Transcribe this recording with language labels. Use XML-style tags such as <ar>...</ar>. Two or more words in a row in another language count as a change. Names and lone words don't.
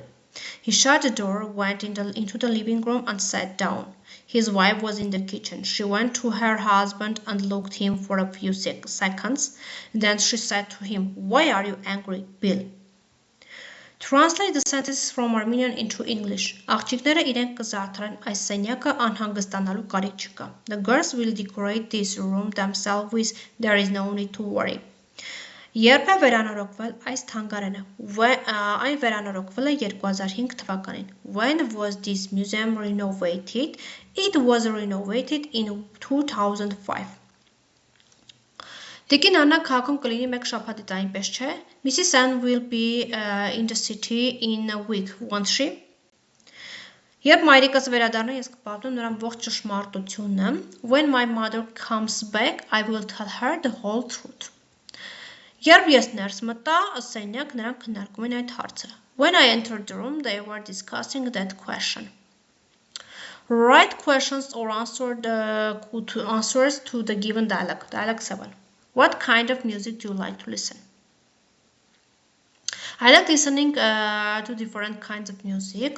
<en>He shut the door, went into the living room and sat down. His wife was in the kitchen. She went to her husband and looked at him for a few seconds. Then she said to him, "Why are you angry, Bill?" Translate the sentences from Armenian into English.</en> <hy>Աղջիկները իրենք կզարդարեն այս սենյակը անհանգստանալու կարիք չկա.</hy> <en>The girls will decorate this room themselves with there is no need to worry.</en> <hy>Երբ է վերանորոգվել այս թանգարանը? Այն վերանորոգվել է 2005 թվականին.</hy> <en>When was this museum renovated? It was renovated in 2005.</en> <hy>Տիկին Աննա քաղաքում կլինի մեկ շաբաթից, այնպես չէ։ Mrs.</hy> <en>Ann will be in the city in a week, won't she?</en> <hy>Երբ մայրիկս վերադառնա, ես կպատմեմ նրան ողջ ճշմարտությունը.</hy> <en>When my mother comes back, I will tell her the whole truth.</en> <hy>Երբ ես ներս մտա, սենյակ նրանք քննարկում են այդ հարցը.</hy> <en>When I entered the room, they were discussing that question. Write questions or answers to the given dialogue. Dialogue 7. What kind of music do you like to listen? I like listening to different kinds of music.</en>